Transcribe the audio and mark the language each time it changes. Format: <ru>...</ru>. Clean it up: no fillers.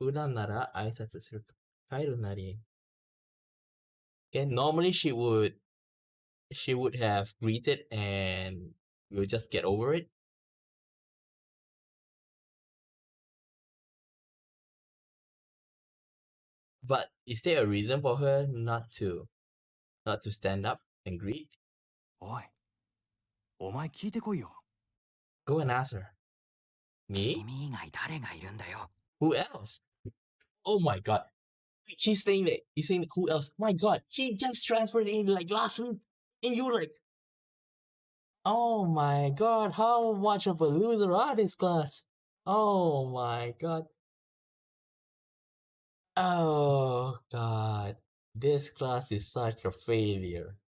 <ja>Udan nara aisatsu suru to kairu nari.</ja> <en>Okay, normally she would have greeted and we'll just get over it. But is there a reason for her not to stand up and greet?</en> <ja>おい、お前聞いてこいよ。</ja> <en>Go and ask her. Me?</en> <ja>君以外誰がいるんだよ。</ja> <en>Who else? Oh my god. He's saying who else? My god, he just transferred in like last week. And you were like, oh my god, how much of a loser are this class? Oh my god. Oh god. This class is such a failure.</en>